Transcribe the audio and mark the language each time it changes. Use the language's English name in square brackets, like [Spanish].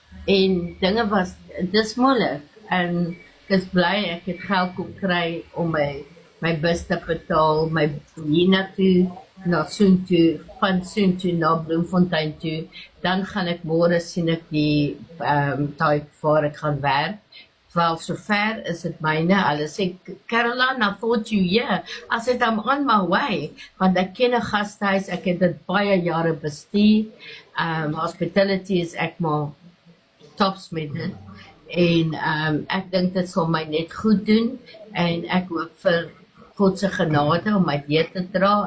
[Afrikaans] En dinge was, dis moeilik. En ek is bly ek het geld kon kry om my bus te betaal, my hiernatoe, na Soontoe, van Soontoe na Bloemfontein toe. Dan gaan ek môre sien ek die tyd waar ek gaan werk. Wel, so ver is dit myne. Hulle sê, [English] Caroline, I thought you here. I said, I'm on my way. [Afrikaans] Want ek ken 'n gastehuis, ek het dit baie jare bestuur. Hospitality is ek maar tops met dit. En ek dink dit sal my net goed doen. En ek hoop vir God se genade om my deur te dra.